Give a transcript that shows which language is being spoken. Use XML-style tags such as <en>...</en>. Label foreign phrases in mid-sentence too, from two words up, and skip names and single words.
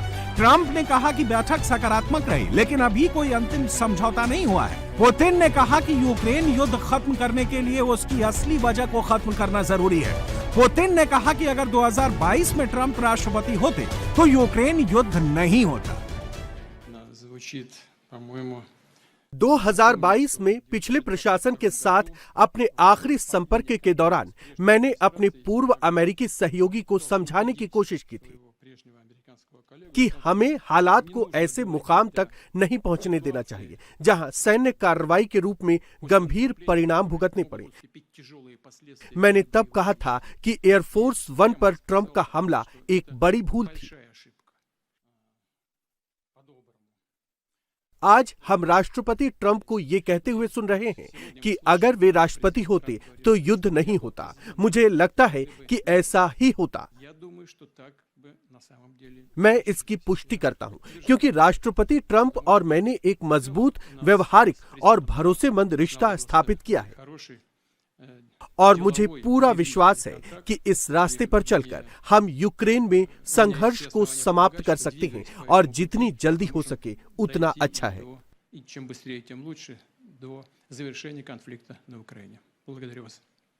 <hi>ट्रंप ने कहा कि बैठक सकारात्मक रही, लेकिन अभी कोई अंतिम समझौता नहीं हुआ है। पुतिन ने कहा कि यूक्रेन युद्ध खत्म करने के लिए उसकी असली वजह को खत्म करना जरूरी है। पुतिन ने कहा कि अगर 2022 में ट्रंप राष्ट्रपति होते तो यूक्रेन युद्ध नहीं होता।</hi> <ru>Звучит, по-моему,</ru> <hi>2022 में पिछले प्रशासन के साथ अपने आखिरी संपर्क के दौरान मैंने अपने पूर्व अमेरिकी सहयोगी को समझाने की कोशिश की थी</hi> <ru>прежнего американского коллегу</ru> <hi>कि हमें हालात को ऐसे मुकाम तक नहीं पहुंचने देना चाहिए जहां सैन्य कार्रवाई के रूप में गंभीर परिणाम भुगतने पड़े।</hi> <ru>вступить в тяжелые последствия.</ru> <hi>मैंने तब कहा था कि एयरफोर्स वन पर ट्रंप का हमला एक बड़ी भूल थी।</hi> <ru>Большая ошибка. По-доброму.</ru> <hi>आज हम राष्ट्रपति ट्रंप को ये कहते हुए सुन रहे हैं कि अगर वे राष्ट्रपति होते तो युद्ध नहीं होता। मुझे लगता है कि ऐसा ही होता।</hi> <ru>Я думаю, что так бы на самом деле</ru> <hi>मैं इसकी पुष्टि करता हूं क्योंकि राष्ट्रपति ट्रंप और मैंने एक मजबूत, व्यवहारिक और भरोसेमंद रिश्ता स्थापित किया है</hi> <ru>хороший</ru> <hi>और मुझे पूरा विश्वास है कि इस रास्ते पर चलकर हम यूक्रेन में संघर्ष को समाप्त कर सकते हैं और जितनी जल्दी हो सके उतना अच्छा है।</hi> <ru>и чем быстрее, тем лучше до завершения конфликта на Украине. Благодарю вас.</ru>